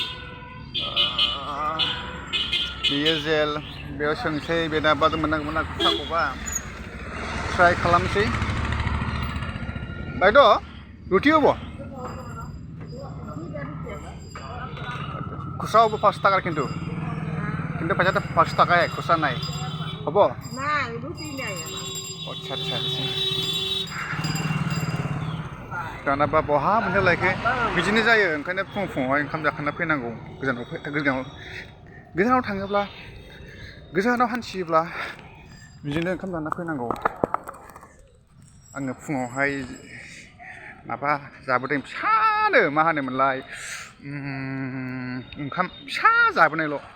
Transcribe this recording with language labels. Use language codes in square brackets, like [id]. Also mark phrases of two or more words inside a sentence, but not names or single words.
[brx] जेल बेयाव सोंसै बेना बादो मोननांगौमोन ना खुसाखौबा ट्राय खालामसै बायद' रुटि हबो खुसाव हबो [bn] 5 টাকা কিন্তু পয়সাটা 5 টাকায় খুচরা নাই হব না রুটি নাই [brx] আচ্ছা दानाबा बहा मोननो लायखो बिदिनो जायो ओंखायनो फुङावहाय ओंखाम जाखांना फैनांगौ गोजानाव थाङोब्ला गोजानाव हान्थियोब्ला बिदिनो ओंखाम जाना फैनांगौ आङो फुङावहाय माबा जाबोदों फिसानो मा होनोमोनलाय ओंखाम फिसा जाबोनायल'